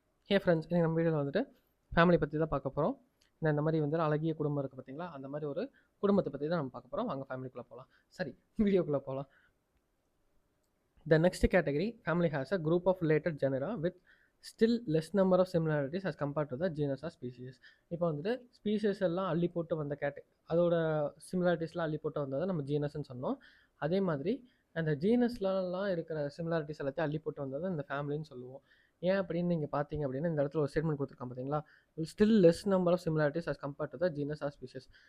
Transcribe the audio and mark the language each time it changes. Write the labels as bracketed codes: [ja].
[ta] Hey friends, இன்னைக்கு நம்ம வீடியோவில் வந்துட்டு ஃபேமிலி பற்றி தான் பார்க்க போகிறோம். இந்த மாதிரி வந்து அழகிய குடும்பம் இருக்குது பார்த்தீங்களா, அந்த மாதிரி ஒரு குடும்பத்தை பற்றி தான் நம்ம பார்க்க போகிறோம். வாங்க ஃபேமிலிக்குள்ளே போகலாம். சரி, வீடியோக்குள்ளே போகலாம். [en] The next category, family has a group of related genera with still less number of similarities as compared to the genus or species. [ta] இப்போ வந்துட்டு ஸ்பீஷஸ் எல்லாம் அள்ளி போட்டு வந்த அதோட சிமிலாரிட்டிஸ்லாம் அள்ளி போட்டு வந்ததை நம்ம ஜீனஸ்ன்னு சொன்னோம். அதே மாதிரி அந்த ஜீனஸ்லாம் இருக்கிற சிமிலாரிட்டிஸ் எல்லாத்தையும் அள்ளி போட்டு வந்ததை இந்த ஃபேமிலின்னு சொல்லுவோம். ஏன் அப்படின்னு நீங்கள் பார்த்தீங்க அப்படின்னா, இந்த இடத்துல ஒரு ஸ்டேட்மெண்ட் கொடுத்துருக்கான் பார்த்தீங்களா, [en] Still less number of similarities as compared to the genus or species.